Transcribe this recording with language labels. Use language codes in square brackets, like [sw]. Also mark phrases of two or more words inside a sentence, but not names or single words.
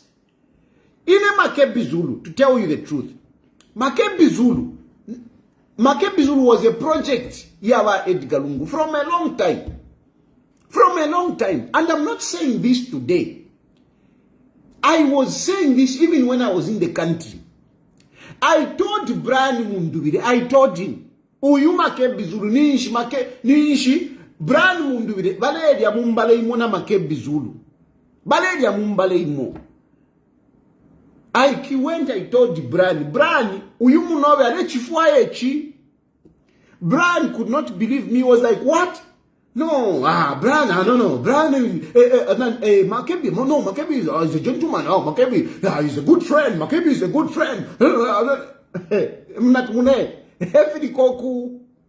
[en] In a Makebi Zulu, to tell you the truth, Makebi Zulu was a project Yawa Edgar Lungu from a long time. From a long time. And I'm not saying this today. I was saying this even when I was in the country. I told Brian Mundubire, I told him, [bem] Uyu Makebi Zulu, niishi, Brian Mundubire, Bale ya mumbale imo na Makebi Zulu. Bale ya mumbale imo. [en] I went, I told Brian, [bem] Uyu munowe ale chifua echi. [en] Brian could not believe me. He was like, what? No, Brian, no. Brian, Makebi, no, Makebi is a gentleman. Oh, Makebi, he's a good friend. Makebi is a good friend. Every koku.